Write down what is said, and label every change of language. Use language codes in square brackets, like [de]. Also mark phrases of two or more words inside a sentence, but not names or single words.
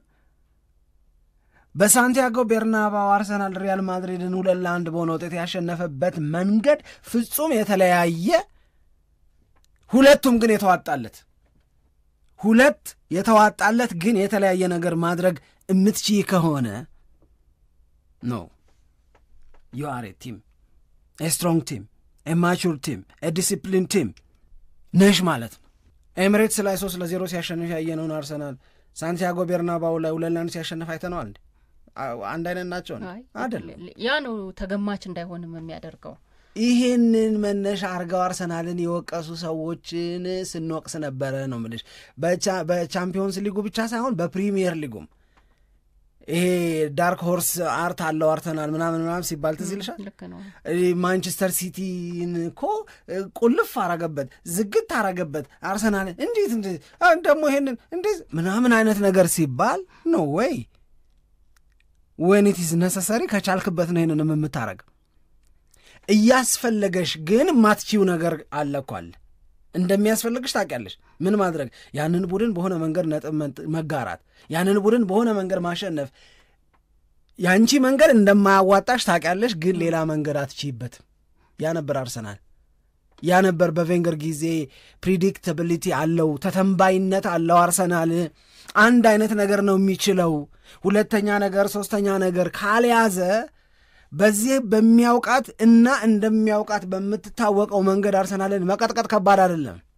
[am] በሳንቲያጎ ቤርናባው አርሰናል ሪያል ማድሪድን 2-1 በሆነ ውጤት ያሸነፈበት መንገድ ፍጹም የተለያየ፣ ሁለቱም ግን የተዋጣለት፣ ሁለት የተዋጣለት ግን የተለያየ ነገር ማድረግ የምትችይ ከሆነ ነው [en] you are a team, a strong team, a mature team, a disciplined team [am] ነሽ ማለት ነው። ኤምሬትስ ላይ 3-0 ሲያሸንፍ ያየነውን አርሰናል ሳንቲያጎ ቤርናባው ላይ 2-1 ሲያሸንፍ አይተነዋል። አንድ አይነት ናቸው አይደለም? ያ ነው ተገማች እንዳይሆንም የሚያደርገው። ይህንን መነሻ አርገው አርሰናልን የወቀሱ ሰዎችን ስንወቅስ ነበረ ነው የምልሽ። በቻምፒዮንስ ሊጉ ብቻ ሳይሆን በፕሪሚየር ሊጉም ይሄ [en] dark horse [am] አርት አለው አርሰናል ምናምን ሲባል ትዝ ይልሻል? ማንቸስተር ሲቲን እኮ ቁልፍ አረገበት፣ ዝግት አረገበት አርሰናልን። እንዴት ደግሞ ይሄንን እንዴት ምናምን አይነት ነገር ሲባል ነው ወይ [en] when it is necessary [am] ከቻልክበት ነው ይሄንን የምታረግ። እያስፈለገሽ ግን ማትቺው ነገር አለኳል። እንደሚያስፈልግሽ ታውቂያለሽ። ምን ማድረግ? ያንን ቡድን በሆነ መንገድ ነጥብ መጋራት፣ ያንን ቡድን በሆነ መንገድ ማሸነፍ። ያንቺ መንገድ እንደማያዋጣሽ ታውቂያለሽ፣ ግን ሌላ መንገድ አትችይበትም። ያ ነበር አርሰናል። ያ ነበር በቬንገር ጊዜ ፕሪዲክታቢሊቲ አለው፣ ተተንባይነት አለው አርሰናል። አንድ አይነት ነገር ነው የሚችለው። ሁለተኛ ነገር ሶስተኛ ነገር ካልያዘ በዚህ በሚያውቃት እና እንደሚያውቃት በምትታወቀው መንገድ አርሰናልን መቀጥቀጥ ከባድ አይደለም።